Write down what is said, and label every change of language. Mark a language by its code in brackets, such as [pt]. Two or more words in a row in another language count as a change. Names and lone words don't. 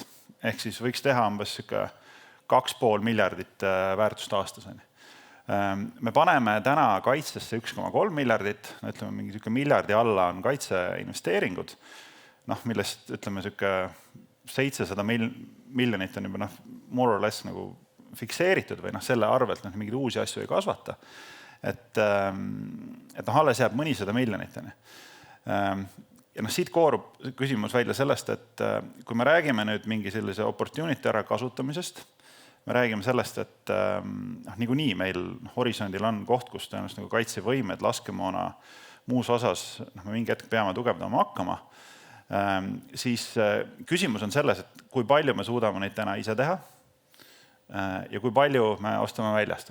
[et] Ehk siis võiks teha umbes 2,5 miljardit väärtust aastas. Me paneme täna kaitsesse 1,3 miljardit, ütleme, mingi miljardi alla on kaitseinvesteeringud, millest ütleme 700 miljonit on juba [en] more or less [et] nagu fikseeritud või selle arvelt mingeid uusi asju ei kasvata. Et alles jääb mõnisada miljonit. Ja siit koorub küsimus välja sellest, et kui me räägime nüüd mingi sellise opportunity ära kasutamisest, me räägime sellest, et niikuinii meil horisondil on koht, kus tõenäoliselt nagu kaitsevõimed, laskemoona muus osas me mingi hetk peame tugevdama hakkama, siis küsimus on selles, et kui palju me suudame neid täna ise teha ja kui palju me ostame väljast.